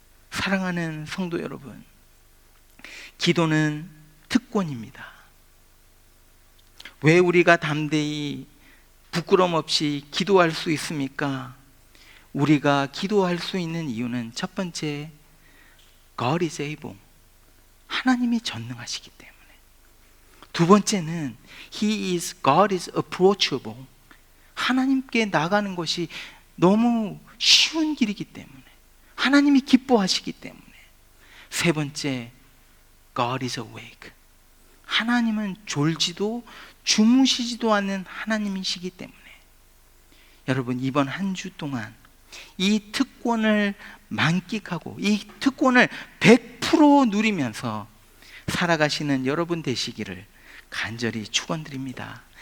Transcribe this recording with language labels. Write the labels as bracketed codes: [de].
[ko] 사랑하는 성도 여러분, 기도는 특권입니다. 왜 우리가 담대히 부끄럼 없이 기도할 수 있습니까? 우리가 기도할 수 있는 이유는 첫 번째, [en] God is able. [ko] 하나님이 전능하시기 때문에. 두 번째는 [en] God is approachable. [ko] 하나님께 나가는 것이 너무 쉬운 길이기 때문에. 하나님이 기뻐하시기 때문에. 세 번째, [en] God is awake. [ko] 하나님은 졸지도 주무시지도 않는 하나님이시기 때문에. 여러분, 이번 한 주 동안 이 특권을 만끽하고 이 특권을 100% 누리면서 살아가시는 여러분 되시기를 간절히 축원드립니다.